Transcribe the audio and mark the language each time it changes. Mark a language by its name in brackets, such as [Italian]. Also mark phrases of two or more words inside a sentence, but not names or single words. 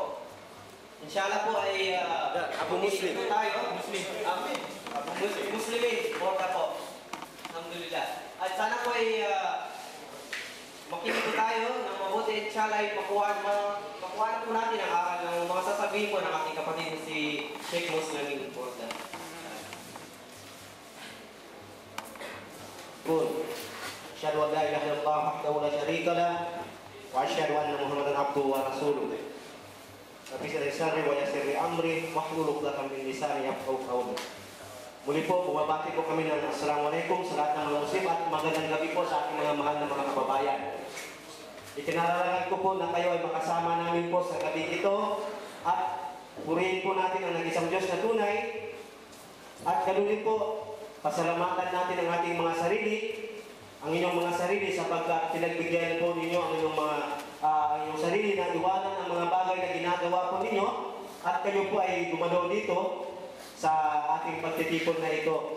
[Filipino] Inshallah po ay Abu Muslim tayo. Muslim. Amen. Abu Muslimin. Borta po. Alhamdulillah. At sana po ay makinig po tayo ng mabuti. Inshallah ay makuha po natin ang aral ng mga sasabihin po ng aking kapatid si Sheikh Muslimin Borta. Good. [Arabic] أشهد أن لا إله إلا الله وحده لا شريك له وأشهد أن محمدا عبده ورسوله. رب سري ويسر أمري واحلل عقدة من لساني يفقهوا قولي. [Filipino] Muli po, bumabati po kami ng Assalamualaikum sa lahat ng mga Muslim at magandang gabi po sa ating mga mahal na mga kababayan. Itinararangan ko po na kayo ay makasama namin po sa gabi ito at purihin po natin ang nag-isang Diyos na tunay at ganunin po pasalamatan natin ang ating mga sarili, ang inyong mga sarili sapagkat pinagbigyan po ninyo ang inyong mga inyong sarili na iwanan ang mga bagay na ginagawa po ninyo at kayo po ay dumalo dito sa ating pagtitipon na ito.